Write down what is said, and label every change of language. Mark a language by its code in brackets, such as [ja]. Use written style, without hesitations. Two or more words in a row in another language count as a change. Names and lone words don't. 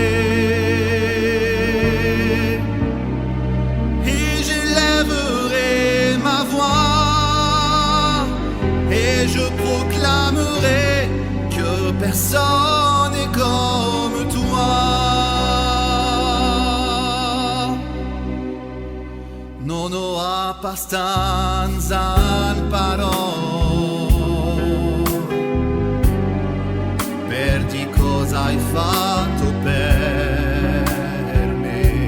[fr] Et j'élèverai ma voix et je proclamerai que personne n'est comme toi. [it] Non ho abbastanza parole per di cosa hai fatto per me.